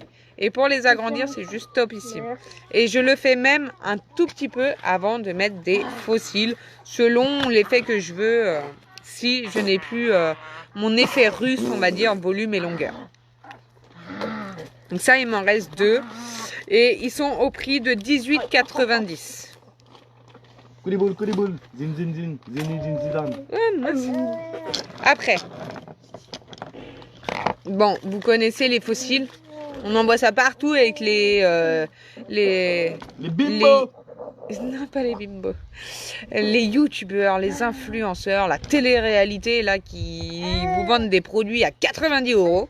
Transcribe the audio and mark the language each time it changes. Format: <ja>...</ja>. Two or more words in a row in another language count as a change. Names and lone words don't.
<fr>Et pour les agrandir, c'est juste topissime. Et je le fais même un tout petit peu avant de mettre des faux cils, selon l'effet que je veux, si je n'ai plus mon effet russe, on va dire, volume et longueur. Donc ça, il m'en reste 2. Et ils sont au prix de 18,90. Couliboule, couliboule. Zin, zin, zin. Zini, zin, zidane. Après, bon, vous connaissez les fossiles. On en voit ça partout avec les Les bimbos. non, pas les bimbos. Les youtubeurs, les influenceurs, la télé-réalité là qui vous vendent des produits à 90 €.</fr>